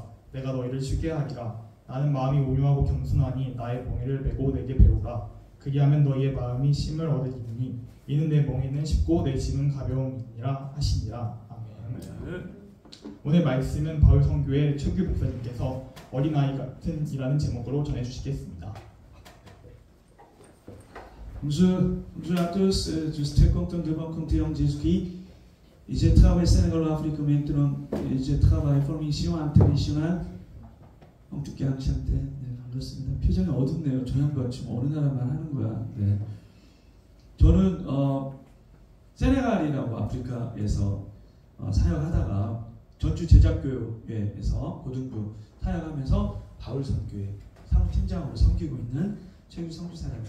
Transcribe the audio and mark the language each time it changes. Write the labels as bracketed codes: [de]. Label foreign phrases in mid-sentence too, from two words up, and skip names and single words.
[ko] 내가 너희를 쉬게 하리라. 나는 마음이 온유하고 겸손하니 나의 몽에를 메고 내게 배우라. 그리하면 너희의 마음이 쉼을 얻으리니 이는 내 멍에는 쉽고 내 짐은 가벼움이니라 하시니라. 아멘. 오늘 말씀은 바울 선교회 최규 목사님께서 어린아이 같은 이라는 제목으로 전해주시겠습니다. [fr] Bonjour à tous, je suis très content de rencontrer en Jésus-Christ. Et je travaille au Sénégal, en Afrique maintenant. Et je travaille en mission internationale. En tout cas, enchanté. [ko] 네, 반갑습니다. 표정이 어둡네요. 저 양반 지금 어느 나라만 하는 거야. 네. 저는 세네갈이라고 아프리카에서 사역하다가 전주 제작교회에서 고등부 사역하면서 바울 선교회 사무팀장으로 섬기고 있는 최규 선교사입니다.